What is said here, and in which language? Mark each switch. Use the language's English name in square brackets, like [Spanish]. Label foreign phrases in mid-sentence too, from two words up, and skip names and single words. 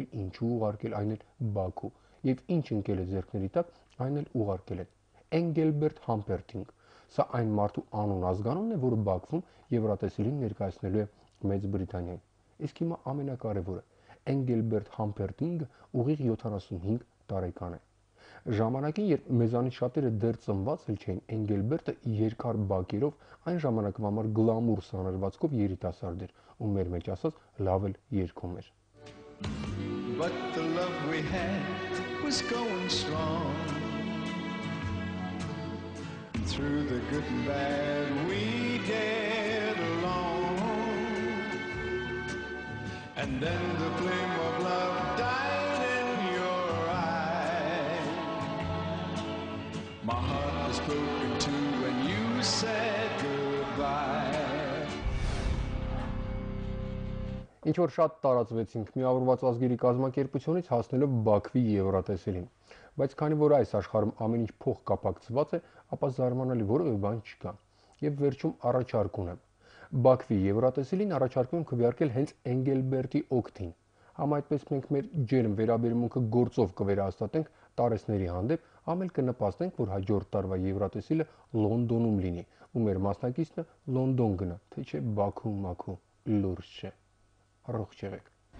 [Armenian] ինչու ուղարկել, այն էլ Բաքու, եւ ինչ ընկել է ձեռքների տակ, այն էլ ուղարկել են Էնգելբերտ Համպերտինգ։ Սա այն մարդու անուն ազգանունն է, որը Բաքվում Եվրատեսիլին ներկայացնելու է Մեծ Բրիտանիային։ Իսկ հիմա ամենակարևորը, Էնգելբերտ Համպերտինգը ուղիղ 75 տարեկան է։ Ժամանակին, երբ մեզանից շատերը դեռ ծնված էլ չէին, Էնգելբերտը երկար բակերով այն ժամանակվա համար գլամուր սանրվածքով երիտասարդ էր, ու մեր մեջ ասած լավ էլ երգում էր։ [English] But the love we had was going strong. Through the good and bad we get along. And then the flame of love died in your eye. My heart was broken too when you said goodbye. [Armenian] Ինչ որ շատ տարածվեցինք միավորված ազգերի կազմակերպությունից հասնելով Բաքվի Եվրատեսիլին։ Բայց քանի որ այս աշխարհում ամեն ինչ փոխկապակցված է, ապա զարմանալի որևէ բան չկա։ Եվ վերջում առաջարկ ունեմ։ Բաքվի Եվրատեսիլին առաջարկում եմ քվեարկել հենց Էնգելբերտի օգտին։ Համայնպես մենք մեր ջերմ վերաբերմունքը գործով կվերահաստատենք տարեցների հանդեպ, ամել կնպաստենք, որ հաջորդ տարվա Եվրատեսիլը Լոնդոնում լինի, ու մեր մասնակիցը Լոնդոն գնա, թե չէ Բաքու մաքու, լուրջ չէ։ Առողջ եղեք։